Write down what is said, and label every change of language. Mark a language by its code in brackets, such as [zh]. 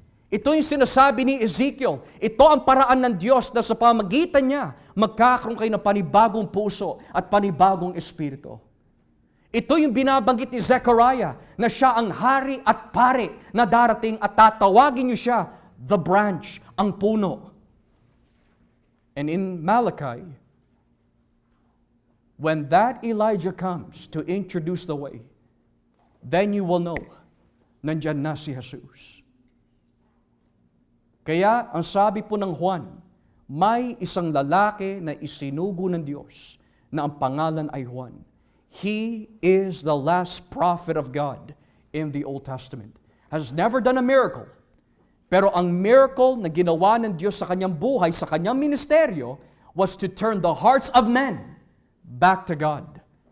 [tl] Ito yung sinasabi ni Ezekiel, ito ang paraan ng Diyos na sa pamagitan niya, magkakaroon kayo ng panibagong puso at panibagong espiritu. Ito yung binabanggit ni Zechariah, na siya ang hari at pare na darating at tatawagin niyo siya, [en] the branch, [tl] ang puno. [en] And in Malachi, when that Elijah comes to introduce the way, then you will know, [tl] nandyan na si Jesus. Kaya, ang sabi po ng Juan, may isang lalaki na isinugo ng Diyos na ang pangalan ay Juan. [en] He is the last prophet of God in the Old Testament. Has never done a miracle. [tl] Pero ang miracle na ginawa ng Diyos sa kanyang buhay, sa kanyang ministeryo, [en] was to turn the hearts of men back to God.